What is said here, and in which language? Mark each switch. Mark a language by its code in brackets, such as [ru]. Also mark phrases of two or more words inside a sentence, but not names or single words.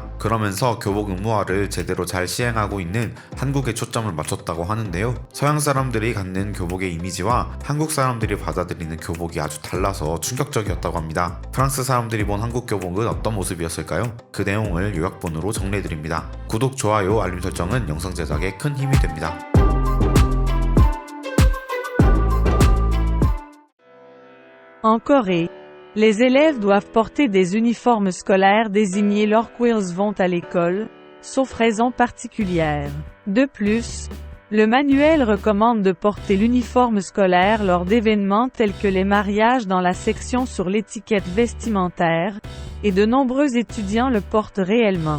[ko] 그러면서 교복 의무화를 제대로 잘 시행하고 있는 한국에 초점을 맞췄다고 하는데요. 서양 사람들이 갖는 교복의 이미지와 한국 사람들이 받아들이는 교복이 아주 달라서 충격적이었다고 합니다. 프랑스 사람들이 본 한국 교복은 어떤 모습이었을까요? 그 내용을 요약본으로 정리해드립니다. 구독, 좋아요, 알림 설정은 영상 제작에 큰 힘이 됩니다. [fr] En Corée, les élèves doivent porter des uniformes scolaires désignés lorsqu'ils vont à l'école, sauf raison particulière. De plus, le manuel recommande de porter l'uniforme scolaire lors d'événements tels que les mariages dans la section sur l'étiquette vestimentaire, et de nombreux étudiants le portent réellement.